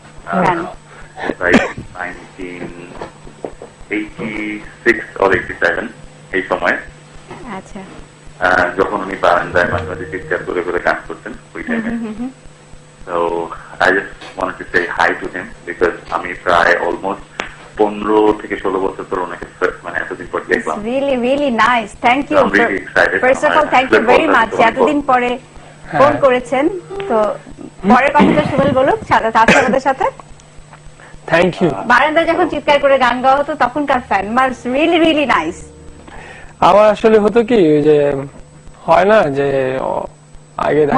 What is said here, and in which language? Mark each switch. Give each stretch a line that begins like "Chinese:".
Bangla: 1986 or 87 এই সময়। আচ্ছা, যখন উনি বারান্দায় মাঝে মাঝে চিৎকার করে করে গান করতেন ওই টাইমে।
English: So I just wanted to say hi to him
Bangla: because আমি প্রায় অলমোস্ট 15 থেকে 16 বছর পর ওনাকে মানে এতদিন পর দেখলাম।
English: really really nice, thank you. I'm really excited. First of all, thank you very much.
Bangla: এতদিন পরে ফোন করেছেন, তো পরের কথাটা সুমেল বলুক সাথে আমাদের সাথে।
English: Thank you.
Bangla: বারান্দায় যখন চিৎকার করে গান গাওয়া হতো তখনকার fan Mars
English: Really really nice.
Bangla: আমার আসলে হতো কি ওই যে হয় না যে আগে দেখা